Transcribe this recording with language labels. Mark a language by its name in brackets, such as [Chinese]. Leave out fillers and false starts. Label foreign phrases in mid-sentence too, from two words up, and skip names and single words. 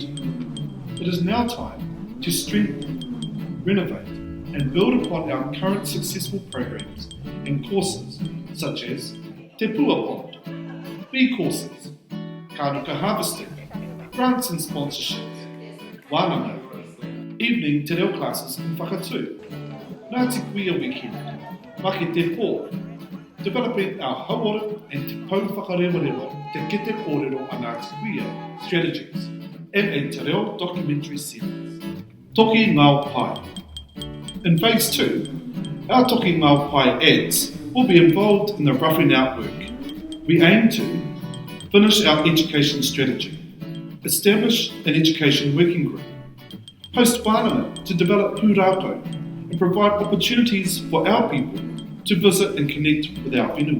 [English] It is now time to strengthen, renovate and build upon our current successful programs and courses such as Te Pua Pond, bee courses, kānuka harvesting, grants and sponsorships, wānanga, evening [Māori] te reo [English] classes in whakatū, Ngāti Kuia weekend, Maki te pō, developing our hauora and te pau whakarewarewa te kete kōrero a Ngāti Kuia strategies, and a [Māori] te reo [English] documentary series. Toki Ngāo Pai. In phase 2, our Toki Ngāo Pai ads will be involved in the roughing out work. We aim to finish our education strategy, establish an education working group, host wānanga to develop pūrākau and provide opportunities for our people to visit and connect with our whenua.